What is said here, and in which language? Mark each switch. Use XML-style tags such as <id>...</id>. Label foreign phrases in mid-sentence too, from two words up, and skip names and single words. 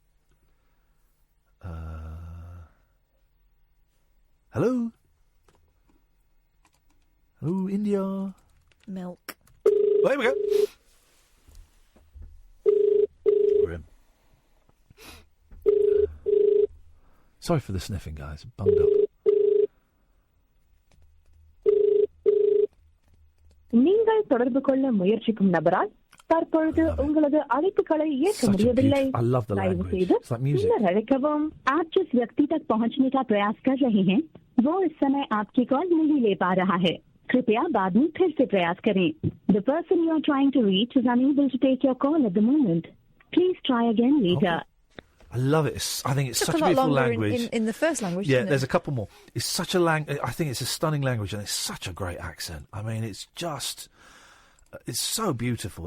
<en>Hello? Hello, India? Milk. Oh, here we go. We're in. Sorry for the sniffing, guys. Bunged up.</en> <ta>நீங்கள் தொடர்பு கொள்ள முயற்சிக்கும் நபரால் தற்பொழுது உங்களது அழைப்புகளை ஏற்க முடியவில்லை. दयவு செய்து பின்னர் அழைக்கவும்.</ta> <hi>आप जिस व्यक्ति तक पहुंचने का प्रयास कर रहे हैं वो इस समय आपकी कॉल नहीं ले पा रहा है. कृपया बाद में फिर से प्रयास करें.</hi> <en>The person you are trying to reach is unable to take your call at the moment. Please try again later. Okay. I love it. I think it's Took such a a lot beautiful longer language. in the first language. Yeah, didn't there's it? a couple more. It's such a I think it's a stunning language, and it's such a great accent. I mean, it's just, it's so beautiful.</en>